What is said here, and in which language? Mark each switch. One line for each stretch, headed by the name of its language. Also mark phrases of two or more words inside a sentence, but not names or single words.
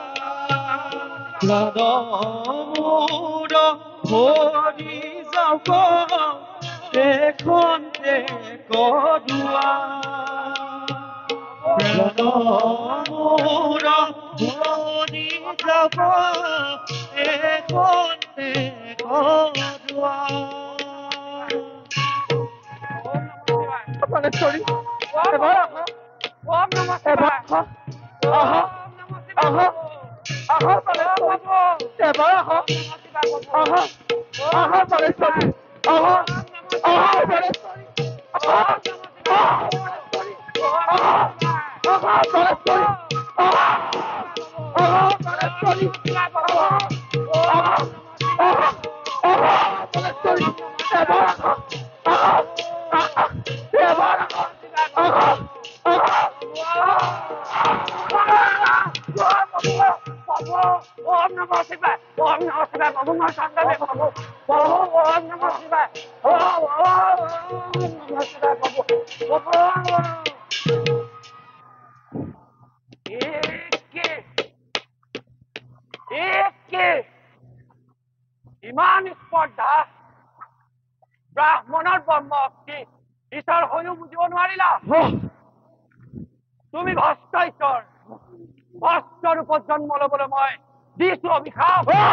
Assamese: মোৰ ভৰি যাওক এখন কদুৱা মোৰ ভৰি যাওক এখন কদুৱা Panasoli, এবার আহা
Sanskrit: ওম নমঃ
Assamese: এবার
Sanskrit: শিৱায়
Assamese: আহা
Sanskrit: ওম নমঃ শিৱায়
Assamese: আহা বালেশ্বৰী এবাৰ আহক আহা আহা বালেশ্বৰী আহা আহা বালেশ্বৰী আহা আহা বালেশ্বৰী আহা আহা বালেশ্বৰী আহা আহা বালেশ্বৰী আহা আহা আহা আহা বালেশ্বৰী এবাৰ আহক আহা আহা এবাৰ আহক আহা আহা
Sanskrit: ওম নমঃ শিবায় ওম নমঃ শিবায়
Assamese: বাবু মই সন্তানে বাবু বাবু
Sanskrit: ওম নমঃ শিবায় ওম নমঃ শিবায়
Assamese: বাবু বাবু একে ইমান স্পৰ্ধা ব্ৰাহ্মণৰ ব্ৰহ্ম শক্তি ঈশ্বৰ হৈও বুজিব নোৱাৰিলা তুমি ভস্ত ঈশ্বৰ ভস্ত ৰূপত জন্ম লবলৈ মই দিছো অভিশাপ